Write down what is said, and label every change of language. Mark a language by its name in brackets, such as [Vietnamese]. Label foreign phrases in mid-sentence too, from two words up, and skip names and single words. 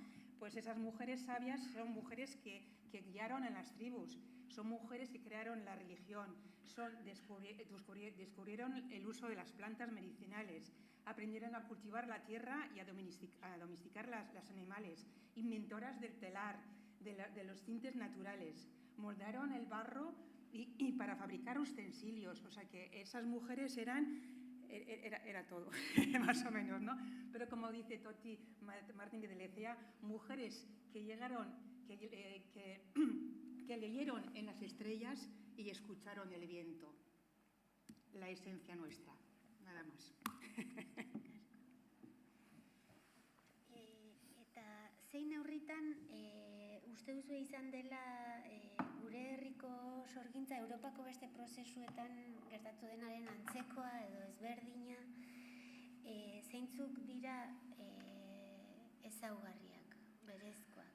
[Spanish] Pues esas mujeres sabias son mujeres que guiaron a las tribus, son mujeres que crearon la religión, descubrieron el uso de las plantas medicinales, aprendieron a cultivar la tierra y a domesticar los animales, inventoras del telar, de los tintes naturales, moldearon el barro y para fabricar utensilios, o sea que esas mujeres era todo, más o menos, ¿no? Pero como dice Toti Martín de Lecea, mujeres que llegaron, que leyeron en las estrellas y escucharon el viento, la esencia nuestra, nada más. [Basque] Eta zein neurritan uste duzu izan dela gure herriko sorgintza Europako beste prozesuetan gertatu denaren antzekoa edo ezberdina, zeintzuk dira ezaugarriak, berezkoak?